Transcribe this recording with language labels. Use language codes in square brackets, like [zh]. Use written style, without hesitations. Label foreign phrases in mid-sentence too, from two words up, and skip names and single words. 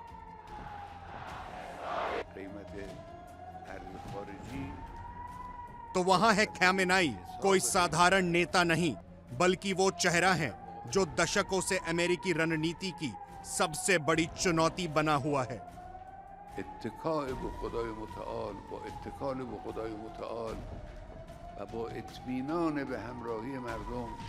[hi] तो वहां है खामेनाई, कोई साधारण नेता नहीं, बल्कि वो चेहरा है जो दशकों से अमेरिकी रणनीति की सबसे बड़ी चुनौती बना हुआ है। [fa] اتکاء به خدای متعال، با اتکال به خدای متعال و با اطمینان به همراهی مردم.